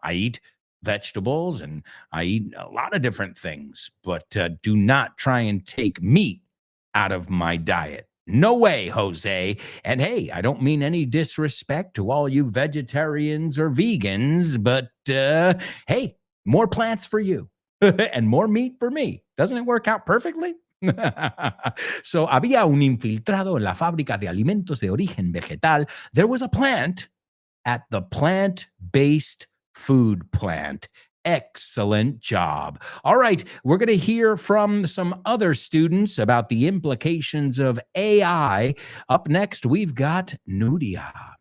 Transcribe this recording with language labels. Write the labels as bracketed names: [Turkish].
[English] I eat vegetables and I eat a lot of different things, but do not try and take meat out of my diet. No way, Jose. And hey, I don't mean any disrespect to all you vegetarians or vegans, but hey, more plants for you and more meat for me. Doesn't it work out perfectly? [Spanish] So, había un infiltrado en la fábrica de alimentos de origen vegetal. [English] There was a plant at the plant-based food plant. Excellent job. All right, we're going to hear from some other students about the implications of AI. Up next, we've got Nudia.